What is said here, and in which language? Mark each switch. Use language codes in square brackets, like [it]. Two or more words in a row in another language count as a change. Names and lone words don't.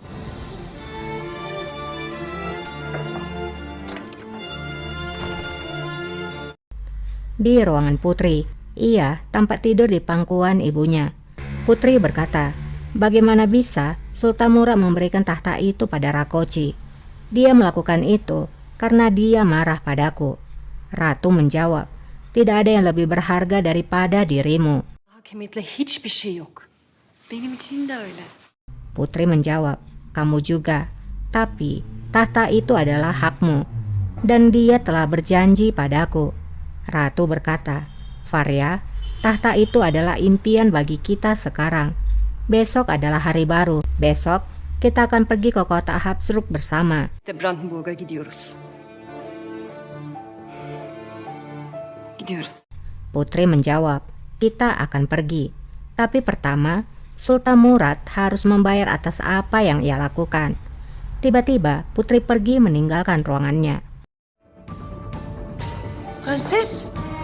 [id] Di ruangan Putri, ia tampak tidur di pangkuan ibunya. Putri berkata, "Bagaimana bisa Sultan Murad memberikan tahta itu pada Rakoczy? Dia melakukan itu karena dia marah padaku." Ratu menjawab, "Tidak ada yang lebih berharga daripada dirimu." [tr] Hakimiyetle hiçbir şey yok. Benim için de öyle. [id] Putri menjawab, "Kamu juga. Tapi tahta itu adalah hakmu. Dan dia telah berjanji padaku." Ratu berkata, "Faria, tahta itu adalah impian bagi kita sekarang. Besok adalah hari baru. Besok kita akan pergi ke kota Habsburg bersama." [tr] Brandenburg'a gidiyoruz. Gidiyoruz. [id] Putri menjawab, "Kita akan pergi. Tapi pertama, Sultan Murad harus membayar atas apa yang ia lakukan." Tiba-tiba Putri pergi meninggalkan ruangannya. Prenses,